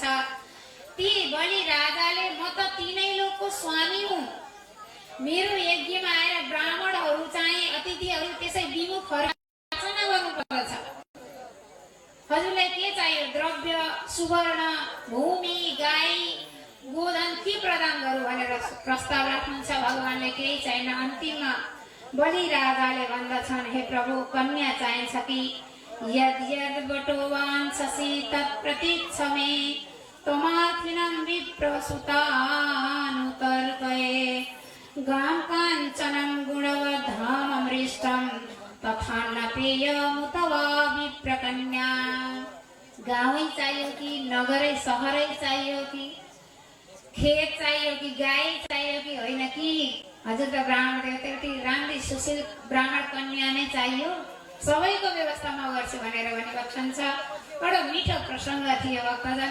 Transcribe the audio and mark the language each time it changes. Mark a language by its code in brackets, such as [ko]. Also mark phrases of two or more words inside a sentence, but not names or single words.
[ne] ती बलि राजाले म त तीनै लोकको स्वामी हुँ, मेरो यज्ञमा आएर ब्राह्मणहरू चाहिँ अतिथिहरू त्यसै विमुखहरू अर्चना गर्नुपर्छ। हजुरलाई के चाहियो? द्रव्य, सुवर्ण, भूमि, गाई, गोधन के प्रदान गरौँ भनेर प्रस्ताव राख्नुहुन्छ। भगवानले केही छैन। अन्तिममा बलि राजाले भन्दछन्, हे प्रभु कन्या चाहिन्छ कि [sa] यद यद बटो वाञ्छसि तत्प्रतीच्छ मे त्वमार्थिनं विप्रसुतानुतर्कये गां काञ्चनं गुणवधाममृष्टं तथा न पेयमुत वा विप्रकन्या। [ne] गाउँै चाहियो कि नगरै सहरै चाहियो कि खेत चाहियो कि गाई चाहियो कि होइन कि हजुर त ब्राह्मण देवता राम्री सुशील ब्राह्मण कन्या नै चाहियो, सबैको व्यवस्था म गर्छु भनेर भनिबक्सन्छ। बडो मिठो प्रसङ्ग थियो भक्तजन।